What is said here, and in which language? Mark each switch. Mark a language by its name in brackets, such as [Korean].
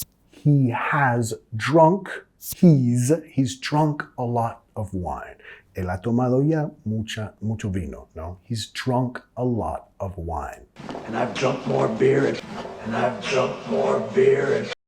[English] He has drunk, he's drunk a lot of wine. [Spanish] Él ha tomado ya mucho vino, no? [English] He's drunk a lot of wine. And I've drunk more beer and I've drunk more beer.